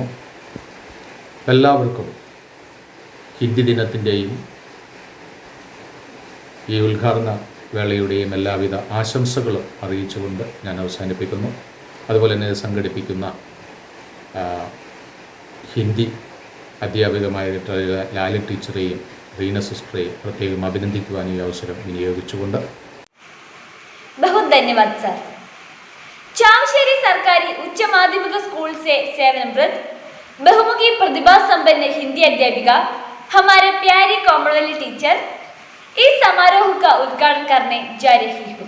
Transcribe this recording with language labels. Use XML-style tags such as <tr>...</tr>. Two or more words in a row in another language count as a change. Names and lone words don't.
<ml>എല്ലാവർക്കും ഹിന്ദി ദിനത്തിൻ്റെയും ഈ ഉദ്ഘാടന വേളയുടെയും എല്ലാവിധ ആശംസകളും അറിയിച്ചുകൊണ്ട് ഞാൻ അവസാനിപ്പിക്കുന്നു. അതുപോലെ തന്നെ സംഘടിപ്പിക്കുന്ന ഹിന്ദി അധ്യാപികമായിട്ടുള്ള ലാലി ടീച്ചറെയും റീന സിസ്റ്ററെയും പ്രത്യേകം അഭിനന്ദിക്കുവാൻ ഈ അവസരം വിനിയോഗിച്ചുകൊണ്ട്</ml> <hi>बहुत धन्यवाद सर। चावशेरी सरकारी उच्च माध्यमिक स्कूल से सेवानिवृत्त बहुमुखी प्रतिभा संपन्न हिंदी अध्यापिका हमारे प्यारी कोमलवल्ली टीचर इस समारोह का उद्घाटन करने जा रही हूँ।</hi>